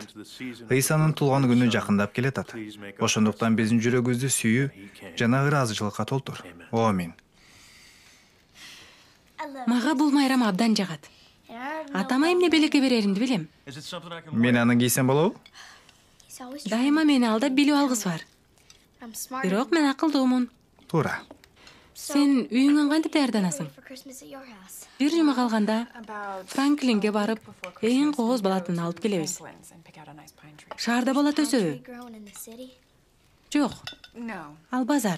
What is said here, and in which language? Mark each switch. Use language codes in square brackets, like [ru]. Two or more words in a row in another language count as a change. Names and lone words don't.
[ky] Ыйсанын туулган күнү жакындап келатат. Ошондуктан биздин жүрөгүбүздү сүйүү жана ыраазычылыкка толтур. Амин. Мага бул майрам абдан жагат. Атама эмне белекке береримди билем. [en] Is it something I can [ky] Мен [en] wear? [ky] аны кийсем болобу? Дайыма мени алдап билип алгысы бар. Бирок мен акылдуумун. Туура. Сен үйүңөн кантип даярданасың? Бир жума калганда Франклинге барып, эң кооз балатын алып келебиз. Шаарда балат өсөбү? Жок, ал базар.